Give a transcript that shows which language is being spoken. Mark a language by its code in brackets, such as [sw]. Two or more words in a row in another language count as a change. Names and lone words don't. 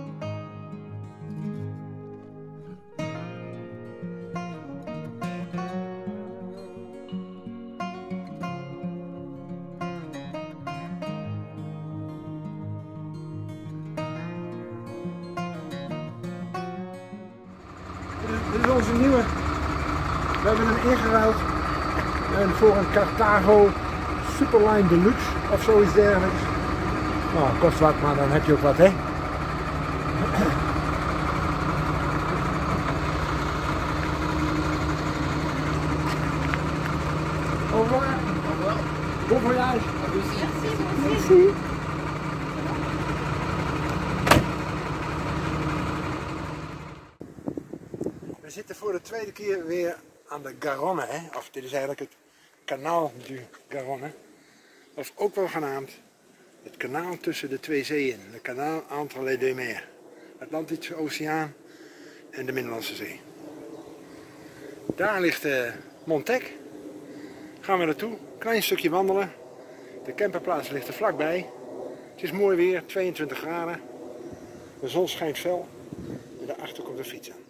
[nl] Dit is onze nieuwe. We hebben hem ingeruild voor een Carthago Superline Deluxe of zoiets dergelijks. Nou, kost wat, maar dan heb je ook wat, hè? [fr] Au revoir. Au revoir. Bon voyage. Merci. [nl] We zitten voor de tweede keer weer aan de Garonne, hè? Of dit is eigenlijk het Canal du Garonne. Of ook wel genaamd het kanaal tussen de twee zeeën, [fr] le Canal entre les deux mers, [nl] Atlantische Oceaan en de Middellandse Zee. Daar ligt Montec. Gaan we naartoe, klein stukje wandelen. De camperplaats ligt er vlakbij. Het is mooi weer, 22 graden. De zon schijnt fel en daarachter komt de fiets aan.